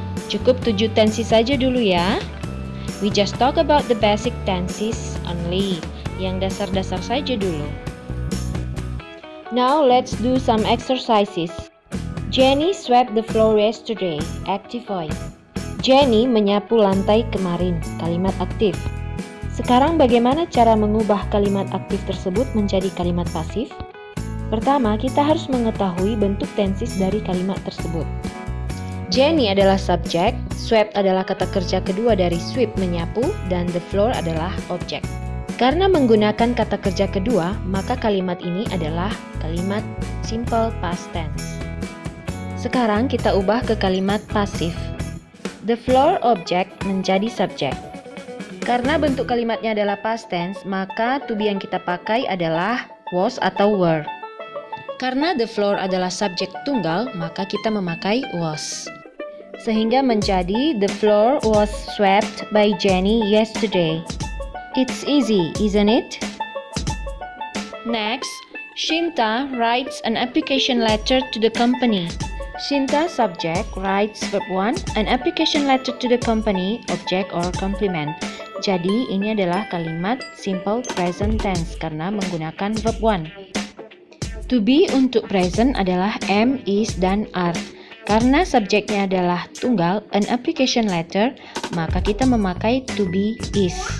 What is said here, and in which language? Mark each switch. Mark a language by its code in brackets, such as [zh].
[id] Cukup 7 tenses saja dulu ya. [en] We just talk about the basic tenses only. [id] Yang dasar-dasar saja dulu. [en] Now let's do some exercises. Jenny swept the floor yesterday. Active voice. [id] Jenny menyapu lantai kemarin. Kalimat aktif. Sekarang bagaimana cara mengubah kalimat aktif tersebut menjadi kalimat pasif? Pertama, kita harus mengetahui bentuk tenses dari kalimat tersebut. Jenny adalah subjek, swept adalah kata kerja kedua dari sweep menyapu, dan the floor adalah objek. Karena menggunakan kata kerja kedua, maka kalimat ini adalah kalimat simple past tense. Sekarang kita ubah ke kalimat pasif. The floor objek menjadi subjek. Karena bentuk kalimatnya adalah past tense, maka to be yang kita pakai adalah was atau were. Karena the floor adalah subjek tunggal, maka kita memakai was. Sehingga menjadi [en] the floor was swept by Jenny yesterday. It's easy, isn't it? Next, Shinta writes an application letter to the company. Shinta subject writes verb 1, an application letter to the company, object or complement. [id] Jadi ini adalah kalimat simple present tense karena menggunakan verb 1. To be untuk present adalah am, is, dan are. Karena subjeknya adalah tunggal, [en] an application letter, [id] maka kita memakai to be, is.